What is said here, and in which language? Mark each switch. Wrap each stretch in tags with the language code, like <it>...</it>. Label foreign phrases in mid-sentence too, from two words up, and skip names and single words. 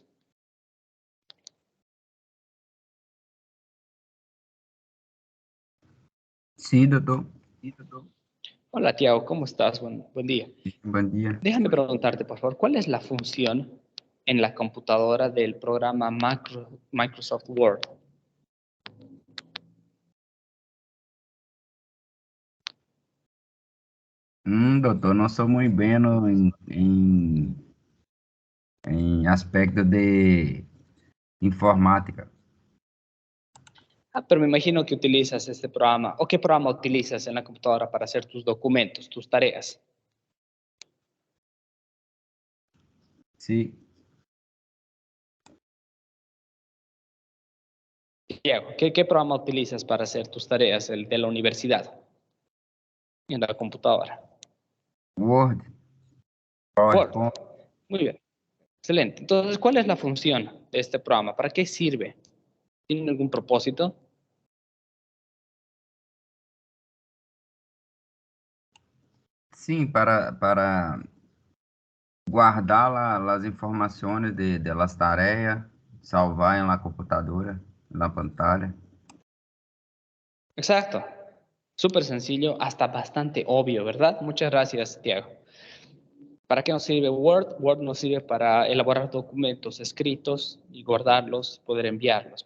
<es>Sí, doctor. Hola, Tiago, ¿cómo estás? Buen día. Buen día. Déjame preguntarte, por favor, ¿cuál es la función en la computadora del programa Microsoft Word?</es> <pt>Doutor, não sou muito bueno em aspecto de informática.</pt> <es>Pero me imagino que utilizas este programa. ¿O qué programa utilizas en la computadora para hacer tus documentos, tus tareas? Sí. Diego, ¿qué programa utilizas para hacer tus tareas, el de la universidad, en la computadora? Word. Word. PowerPoint. Muy bien. Excelente. Entonces, ¿cuál es la función de este programa? ¿Para qué sirve? ¿Tiene algún propósito?</es> <pt>Sim, para guardar as informações de las tarefas, salvar em la computadora, na pantalla.</pt> <es>Exacto. Súper sencillo, hasta bastante obvio, ¿verdad? Muchas gracias, Tiago. ¿Para qué nos sirve Word? Word nos sirve para elaborar documentos escritos y guardarlos, poder enviarlos.</es>